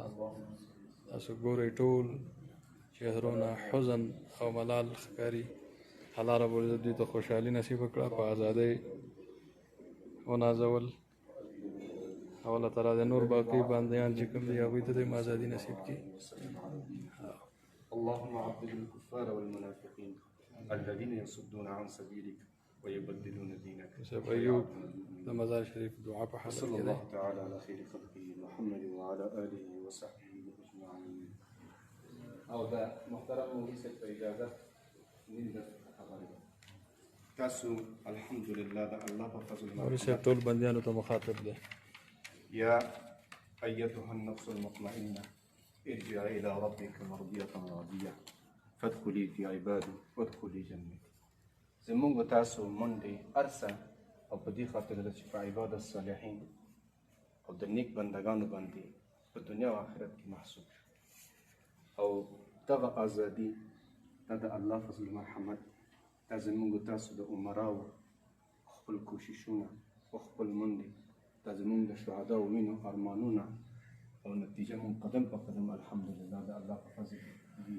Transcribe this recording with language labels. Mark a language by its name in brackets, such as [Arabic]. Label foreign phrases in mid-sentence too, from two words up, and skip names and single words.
[Pashto] تاسو ګورئ ټول چهرونه حزن او ملال ښکاري. [Arabic] الله رب العزت [Pashto] دوی ته خوشحالي نصیب کړه، په ازادۍ ونازول او [Arabic] الله تعالی [Pashto] د نور باقي بندیان چې کوم دي هغوی ته هم ازادي نصیب کړي. [Arabic] اللهم عذب الكفار والمنافقين الذين يصدون عن سبيلك ويبدلون دينك. [Pashto] شيخ أيوب د مزار شریف دعا په حالت کې [Arabic] صلى الله تعالى على خير خلقه محمد وعلى آله وصحبه أجمعين. [Pashto] او دا محترم مولوي صاحب په اجازه نیم درس خبرې تاسو [Arabic] الحمد لله [Pashto] د الله په فضل مولوي صاحب ټول بندیانو ته مخاطب دی. [Arabic] يا أيتها النفس المطمئنة ارجعي إلى ربك مرضية راضية فادخلي في عبادي وادخلي جنتي. [Pashto] زمونږ تاسو منډې ارسه او په دې خاطر ده چې په [Arabic] عباد الصالحین [Pashto] او د نیک بندګانو باندې په دنیا او آخرت کې محسوب شو. او دغه ازادي دا د الله فضل مرحمت دا زمونږ تاسو د عمراو خپل کوششونه او خپل منډې دا زمونږ د شهداو وینو ارمانونه او نتیجه مون قدم په قدم الحمدلله د الله په فضل دي.